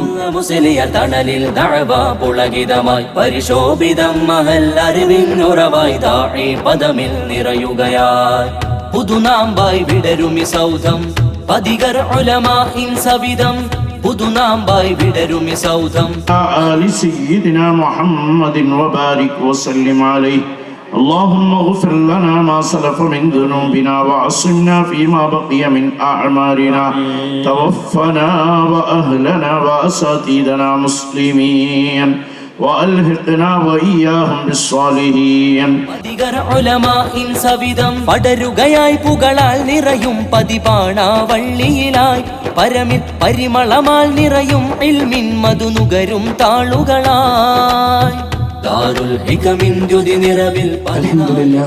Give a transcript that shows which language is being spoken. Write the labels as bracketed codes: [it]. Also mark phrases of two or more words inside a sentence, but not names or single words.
[ml] തണലിൽ പുളകിതമായി പരിശോഭിതം മഹല്ലറിവിനുറവായി ദാഇ പദമിൽ നിറയുകയായി പുതുനാമ്പായി വിടരുമി സൗധം പതികർ ഉലമാഇൻ സവിധം പുതുനാമ്പായി വിടരുമി സൗധം. [ar] آل سيدنا محمد وبارك وسلم عليه. اللهم اغفر لنا ما سلف من ذنوبنا وعصمنا فيما بقي من أعمالنا توفنا وأهلنا وأساتذتنا مسلمين وألحقنا وإياهم بالصالحين. [ml] പടരുകയായി പുകളാൽ നിറയും പതിപാണാവള്ളിയിലായി പരമിൽ പരിമളമാൽ നിറയും ഇൽമിൻ മധുനുകരും താളുകളായി [ar] الحمد لله.